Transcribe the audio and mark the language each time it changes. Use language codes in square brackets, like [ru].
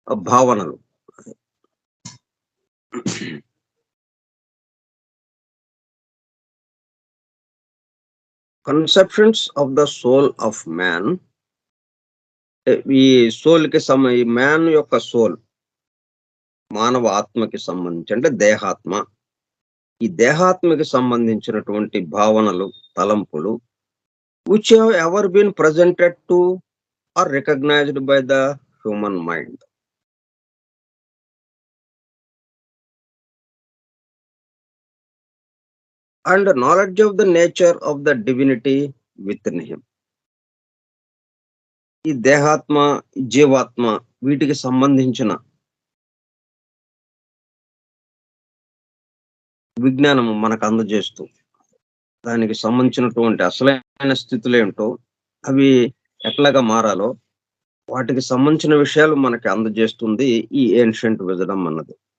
[en] భావనలు, conceptions of the soul of man. [te] ఈ ఈ మ్యాన్ యొక్క సోల్, మానవ ఆత్మకి సంబంధించి అంటే దేహాత్మ. ఈ దేహాత్మకి సంబంధించినటువంటి భావనలు, తలంపులు, [en] which have ever been presented to or recognized by the human mind. And knowledge of the nature of the divinity within him. [te] ఈ దేహాత్మ, జీవాత్మ వీటికి సంబంధించిన విజ్ఞానము మనకు అందజేస్తూ, దానికి సంబంధించినటువంటి అసలైన స్థితులేంటో, అవి ఎట్లాగా మారాలో, వాటికి సంబంధించిన విషయాలు మనకి అందజేస్తుంది ఈ ఏన్షియంట్ విజడమ్ అన్నది.